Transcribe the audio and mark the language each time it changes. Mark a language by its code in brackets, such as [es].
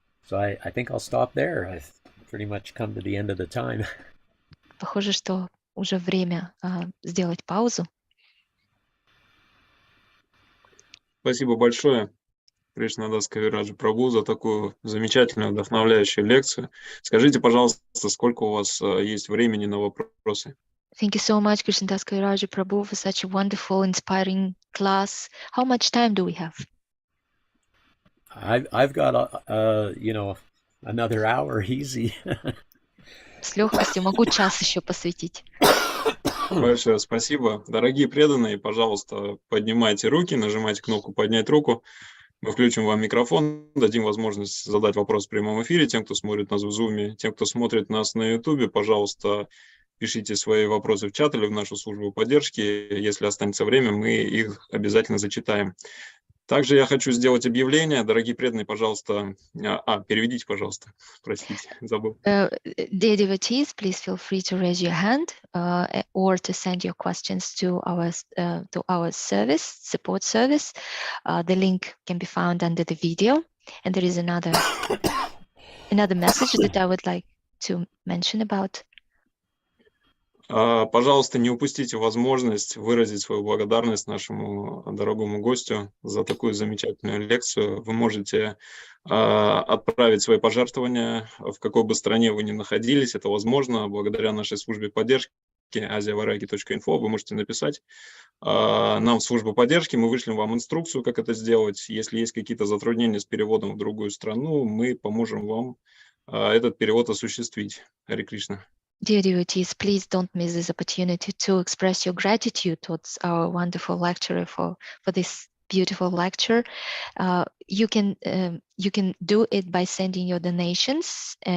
[en] So I think I'll stop there. I've pretty much come to the end of the time. [ru] Похоже, что уже время сделать паузу. Спасибо большое, Кришнадас Кавирадж Прабху, за такую замечательную, вдохновляющую лекцию. Скажите, пожалуйста, сколько у вас есть времени на вопросы? [en] Thank you so much, Krishnadas Kaviraj Prabhu, for such a wonderful, inspiring class. How much time do we have? I've got another hour easy. [ru] С легкостью могу час еще посвятить. Большое спасибо. Дорогие преданные, пожалуйста, поднимайте руки, нажимайте кнопку «Поднять руку». Мы включим вам микрофон, дадим возможность задать вопрос в прямом эфире тем, кто смотрит нас в Zoom, тем, кто смотрит нас на YouTube, пожалуйста, пишите свои вопросы в чат или в нашу службу поддержки. Если останется время, мы их обязательно зачитаем. Также я хочу сделать объявление. Дорогие преданные, пожалуйста... переведите, пожалуйста. Простите, забыл. [en] Dear devotees, please feel free to raise your hand or to send your questions to our service, support service. The link can be found under the video. And there is another message that I would like to mention about. [ru] Пожалуйста, не упустите возможность выразить свою благодарность нашему дорогому гостю за такую замечательную лекцию. Вы можете отправить свои пожертвования, в какой бы стране вы ни находились. Это возможно благодаря нашей службе поддержки asiavairagi.info. Вы можете написать нам в службу поддержки, мы вышлем вам инструкцию, как это сделать. Если есть какие-то затруднения с переводом в другую страну, мы поможем вам этот перевод осуществить. Харе Кришна. [en] Dear devotees, please don't miss this opportunity to express your gratitude towards our wonderful lecturer for this beautiful lecture. You can do it by sending your donations.